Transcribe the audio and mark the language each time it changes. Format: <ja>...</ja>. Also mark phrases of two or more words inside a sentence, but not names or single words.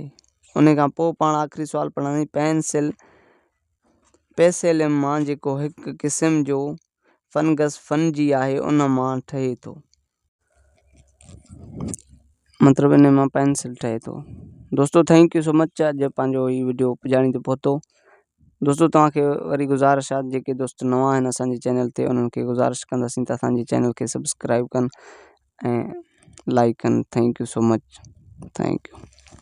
<sd>उन खां पोइ पाण आख़िरी सुवाल पढ़ंदासीं पेसेलियम मां जेको हिकु क़िस्म जो फंगस फंजी आहे उन मां ठहे थो। मतिलबु इन मां पेंसिल ठहे थो।</sd> <en>दोस्तों thank you so much.</en> <sd>अॼु पंहिंजो ही वीडियो पुॼाणी ते पहुतो। दोस्तों तव्हांखे वरी गुज़ारिश आहे जेके दोस्त नवां आहिनि असांजे चैनल ते उन्हनि खे गुज़ारिश कंदासीं त असांजे चैनल खे सब्सक्राइब कनि ऐं लाइक कनि।</sd> <en>Thank you so much. Thank you.</en>